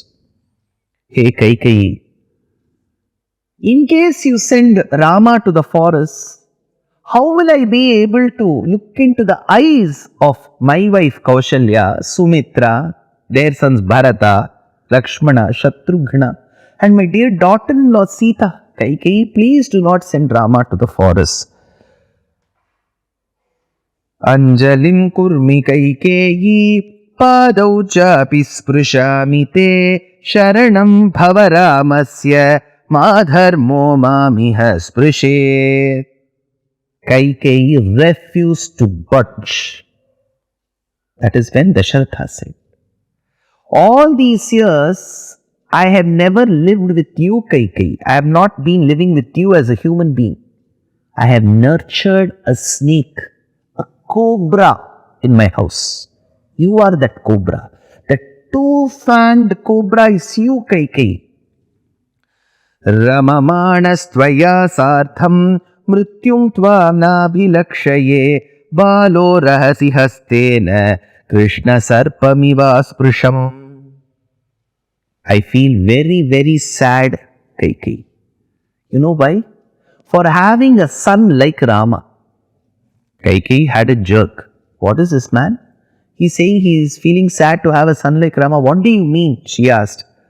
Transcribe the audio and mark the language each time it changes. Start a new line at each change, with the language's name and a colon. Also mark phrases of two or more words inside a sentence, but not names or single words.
English: Hey Kaikeyi, in case you send Rama to the forest, how will I be able to look into the eyes of my wife Kaushalya, Sumitra, their sons Bharata, Lakshmana, Shatrughna, and my dear daughter-in-law Sita? Kaikeyi, please do not send Rama to the forest.
Sanskrit: Anjalim kurmi Kaikeyi padau chapi sprushami te sharanam bhavaramasya madharmo mamiha sprushet.
English: Kaikeyi refused to budge. That is when Dasharatha said, all these years I have never lived with you, Kaikeyi. I have not been living with you as a human being. I have nurtured a snake, cobra in my house. You are that cobra. That two-fanged cobra is you, Kaikeyi.
Sanskrit: Ramamanastvaya sartham mrityum tvam nabhilakshaye balo rahasi hastena krishna sarpamiva sprusham.
English: I feel very, very sad, Kaikeyi. You know why? For having a son like Rama. Kaikeyi had a jerk. What is this man? He's saying he is feeling sad to have a son like Rama. What do you mean? She asked.